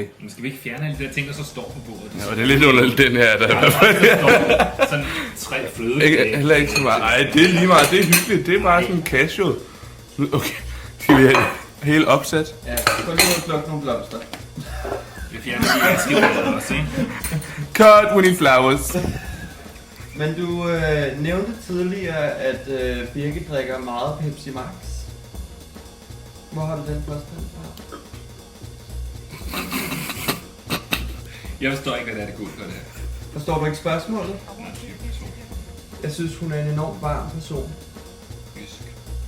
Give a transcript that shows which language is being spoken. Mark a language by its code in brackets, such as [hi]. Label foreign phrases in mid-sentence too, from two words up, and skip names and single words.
[da] Men skal vi ikke fjerne alle de der ting, der så står på bordet? Ja, det er lidt underligt, den her. Der. Sådan 3 fløde. Ikke, heller ikke så meget. Ej, det er lige meget. Det er hyggeligt. Det er bare sådan casual. Okay. Skal vi have helt opsat? Ja, så lige at plukke nogle blomster. Vi fjerner de ganske billeder også, ikke? [en] Cut, we need flowers. [da] Men du nævnte tidligere, at Birgit drikker meget Pepsi Max. Hvor har du den påstand fra? Jeg forstår ikke, hvad det er, det går for det her. Forstår du ikke spørgsmålet? Jeg synes, hun er en enormt varm person.